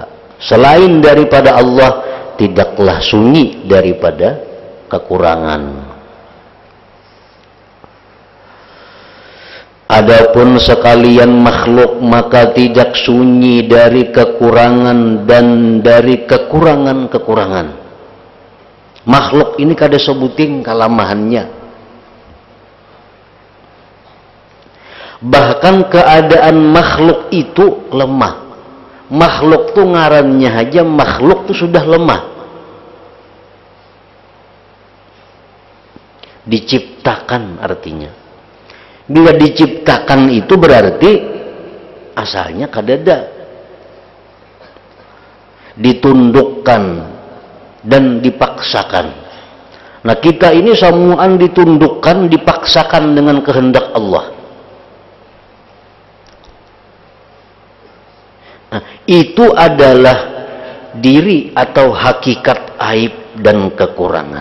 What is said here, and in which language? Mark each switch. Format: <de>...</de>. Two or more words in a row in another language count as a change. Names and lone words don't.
<id>Selain daripada Allah, tidaklah sunyi daripada kekurangan. Adapun sekalian makhluk, maka tidak sunyi dari kekurangan dan dari kekurangan-kekurangan.</id> <bjn>Makhluk ini kada sebuting kalamahannya.</bjn> <id>Bahkan keadaan makhluk itu lemah.</id> <bjn>Makhluk tuh ngarannya aja, makhluk tuh sudah lemah.</bjn> <id>Diciptakan artinya. Bila diciptakan itu berarti asalnya kadada. Ditundukkan dan dipaksakan. Nah, kita ini samuan ditundukkan, dipaksakan dengan kehendak Allah. Nah, itu adalah diri atau hakikat aib dan kekurangan.</id>